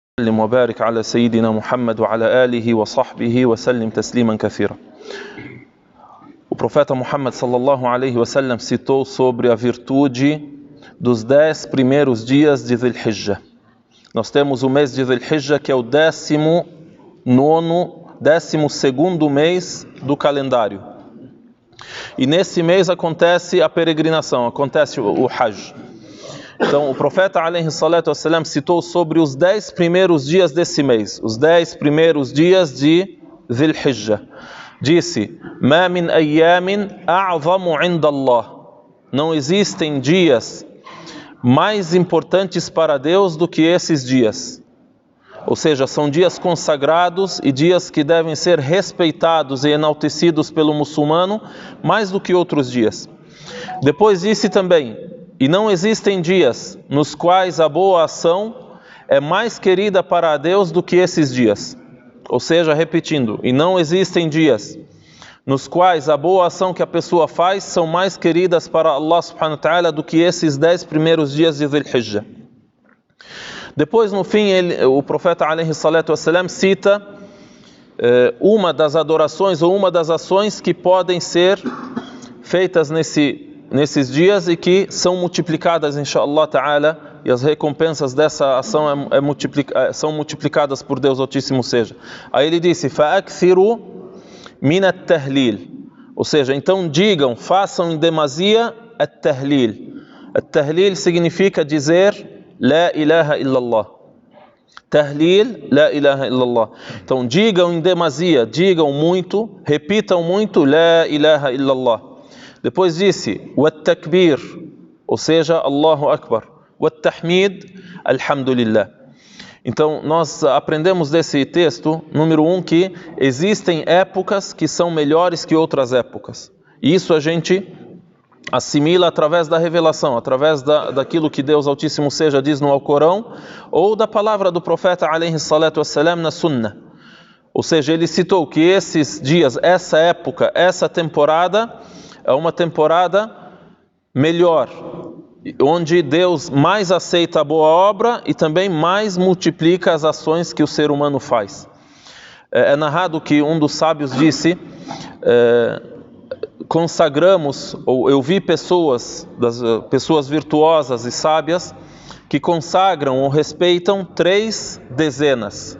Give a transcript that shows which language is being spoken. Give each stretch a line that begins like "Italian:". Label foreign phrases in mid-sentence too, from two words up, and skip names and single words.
Arabic: وسلم وبارك على سيدنا محمد وعلى آله وصحبه وسلم تسليما كثيرا.
Portuguese: O profeta Muhammad
Arabic: صلى الله عليه وسلم
Portuguese: citou sobre a virtude dos 10 primeiros dias de Dhul Hijjah. Nós temos o mês de Dhul Hijjah, que é o 12º mês do calendário. E nesse mês acontece a peregrinação, acontece o Hajj. Então o profeta
Arabic: عليه الصلاة والسلام
Portuguese: citou sobre os 10 primeiros dias desse mês, os 10 primeiros dias de Dhul Hijjah. Disse:
Arabic: "ما من أيام أعظم عند الله."
Portuguese: Não existem dias mais importantes para Deus do que esses dias. Ou seja, são dias consagrados e dias que devem ser respeitados e enaltecidos pelo muçulmano mais do que outros dias. Depois disse também: "E não existem dias nos quais a boa ação é mais querida para Deus do que esses dias." Ou seja, repetindo, e não existem dias nos quais a boa ação que a pessoa faz são mais queridas para Allah
Arabic: سبحانه وتعالى
Portuguese: do que esses 10 primeiros dias de Dhul Hijjah. Depois, no fim, o profeta
Arabic: عليه الصلاة والسلام
Portuguese: cita uma das adorações ou uma das ações que podem ser feitas nesses dias e que são multiplicadas,
Arabic: إن شاء الله تعالى,
Portuguese: e as recompensas dessa ação são multiplicadas por Deus Altíssimo seja. Aí ele disse:
Arabic: "فأكثروا من التهليل."
Portuguese: Ou seja, então digam, façam em demasia at-tahlil.
Arabic: At-tahlil
Portuguese: significa dizer
Arabic: لا إله إلا الله. تهليل، لا إله إلا الله.
Portuguese: Então digam em demasia, digam muito, repitam muito
Arabic: لا إله إلا الله.
Portuguese: Depois disse Wat-takbir, ou seja,
Arabic: الله أكبر. والتحميد، الحمد لله.
Portuguese: Então nós aprendemos desse texto, número 1, que existem épocas que são melhores que outras épocas. E isso a gente assimila através da revelação, através daquilo que Deus Altíssimo seja diz no Alcorão, ou da palavra do profeta
Arabic: عليه الصلاة والسلام
Portuguese: na Sunnah. Ou seja, ele citou que esses dias, essa época, essa temporada é uma temporada melhor, onde Deus mais aceita a boa obra e também mais multiplica as ações que o ser humano faz. É narrado que um dos sábios disse: consagramos, ou eu vi pessoas virtuosas e sábias que consagram ou respeitam 3 dezenas.